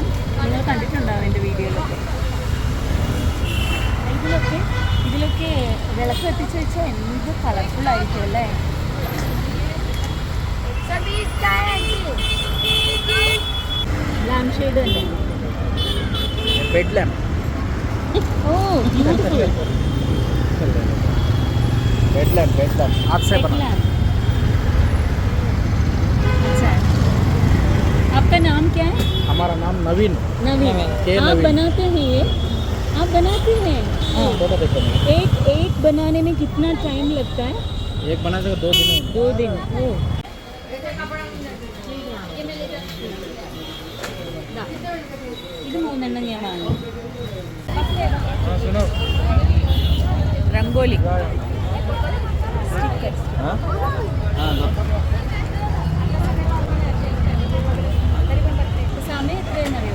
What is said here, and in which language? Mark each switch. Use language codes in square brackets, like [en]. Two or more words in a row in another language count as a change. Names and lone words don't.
[ml] നിങ്ങൾ കണ്ടിട്ടുണ്ടാവും എൻ്റെ വീഡിയോയിലൊക്കെ. ഇതിലൊക്കെ വിളക്ക് കത്തിച്ച് വെച്ചാൽ എന്ത് കളർഫുൾ ആയിരിക്കും അല്ലേ. [en] lamp shade തന്നെ. oh beautiful. [hi] आपका नाम क्या है? हमारा नाम नवीन। नवीन। आप बनाते हैं ये? आप बनाते हैं? एक बनाने में कितना टाइम लगता है? एक बनाने का 2 दिन। [ml] 2 दिन। ओ ഇത് 3 എണ്ണം ഞാൻ വാങ്ങി. രംഗോലി സ്റ്റിക്കർ. സമയം എത്രയെന്നറിയോ?